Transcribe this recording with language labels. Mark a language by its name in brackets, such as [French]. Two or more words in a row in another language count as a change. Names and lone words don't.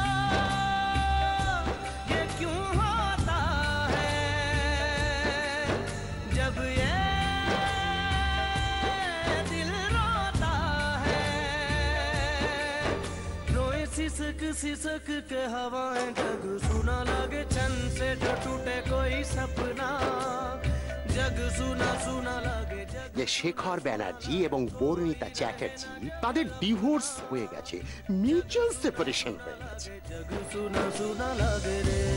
[Hindi] ये क्यों होता है, जब ये दिल रोता है, रोए सिसक सिसक के हवाएं, जग सुना लगे छन से जो टूटे कोई सपना, जग सुना सुना लगे। [Bangla] যে শেখর ব্যানার্জি এবং বর্ণিতা চ্যাটার্জি তাদের ডিভোর্স হয়ে গেছে, [English] mutual separation [Bangla] হয়ে গেছে। [Hindi] जग सुना सुना लगे रे।